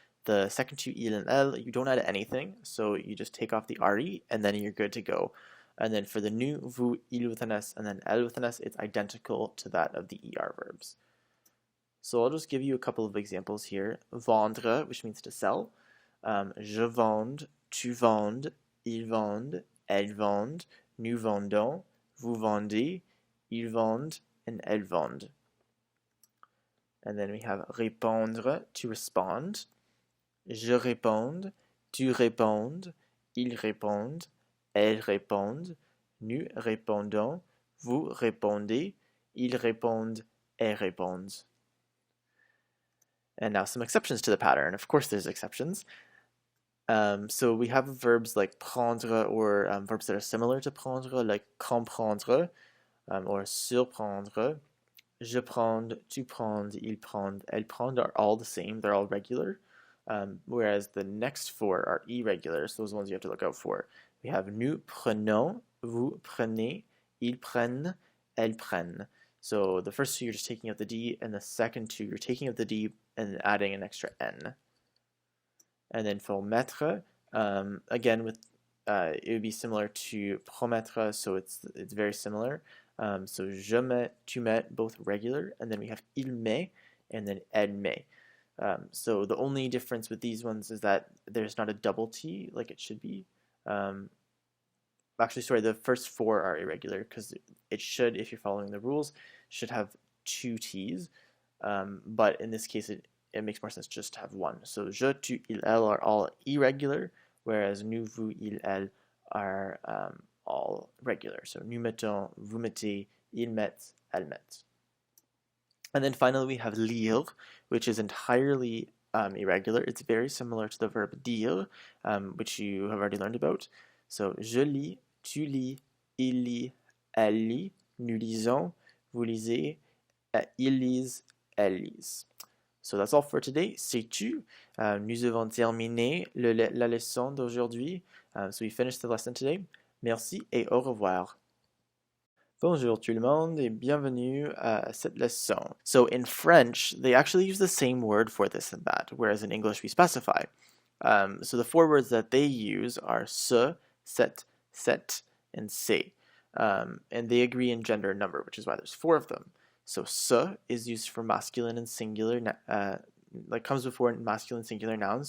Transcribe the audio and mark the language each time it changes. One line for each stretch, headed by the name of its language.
English: The second two, il and elle, you don't add anything, so you just take off the re, and then you're good to go. And then for the nous, vous, il with an S, and then elle with an S, it's identical to that of the ER verbs. So I'll just give you a couple of examples here. Vendre, which means to sell.
French: Je vende, tu vendes, ils vendent, elles vendent, nous vendons, vous vendez, ils vendent, and elles vendent.
English: And then we have
French: répondre,
English: to respond.
French: Je réponds, tu réponds, ils répondent, elles répondent, nous répondons, vous répondez, ils répondent, elles répondent.
English: And now some exceptions to the pattern. Of course there's exceptions. So we have verbs like prendre or verbs that are similar to prendre, like comprendre or surprendre.
French: Je prends, tu prends, il prend, elles prend
English: are all the same. They're all regular. Whereas the next four are irregular, so those ones you have to look out for. We have
French: nous prenons, vous prenez, ils prennent, elles prennent.
English: So the first two you're just taking out the D, and the second two you're taking out the D and adding an extra N. And then for mettre, again with it would be similar to promettre, so it's very similar. So
French: je mets, tu mets,
English: both regular, and then we have il met, and then elle met. So the only difference with these ones is that there's not a double T like it should be. Actually, sorry, the first four are irregular because it should, if you're following the rules, should have two T's. But in this case, it makes more sense just to have one. So je, tu, il, elle are all irregular, whereas nous, vous, il, elle are all regular.
French: So nous mettons, vous mettez, ils mettent, elles mettent.
English: And then finally we have lire, which is entirely irregular. It's very similar to the verb dire, which you have already learned about.
French: So je lis, tu lis, il lit, elle lit, nous lisons, vous lisez, ils lisent, elles lisent.
English: So that's all for today.
French: C'est tout. Nous avons terminé la leçon d'aujourd'hui.
English: So we finished the lesson today.
French: Merci et au revoir. Bonjour tout le monde et bienvenue à cette leçon.
English: So in French, they actually use the same word for this and that, whereas in English we specify. So the four words that they use are ce, cette, and c'est. And they agree in gender and number, which is why there's four of them. So ce is used for masculine and singular, like comes before masculine singular nouns.